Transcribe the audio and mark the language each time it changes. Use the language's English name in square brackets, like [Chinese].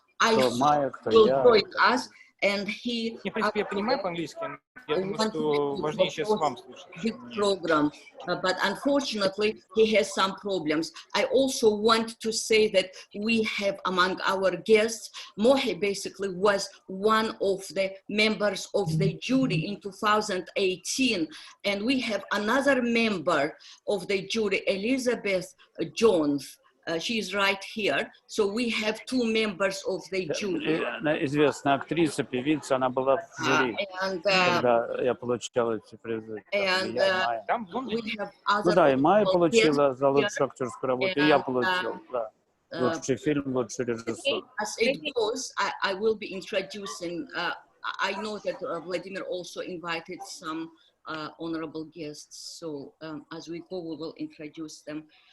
[English] I hope will join us, and he [Russian] В принципе, я понимаю по-английски. Я думаю, что важнее сейчас вам слушать. [English] Big program, but unfortunately he has some problems. I also want to say that we have among our guests, Mohi basically was one of the members of the jury in 2018, and we have another member of the jury, Elizabeth Jones. She is right here. So we have two members of the jury. [Russian] Известная актриса, певица, она была в жюри, когда я получал эти призы. Ну да, и Майя получила за лучшую актерскую работу, и я получил, да. Лучший фильм, лучший режиссер. [English] As it goes, I will be introducing, I know that Vladimir also invited some honorable guests. So as we go, we will introduce them.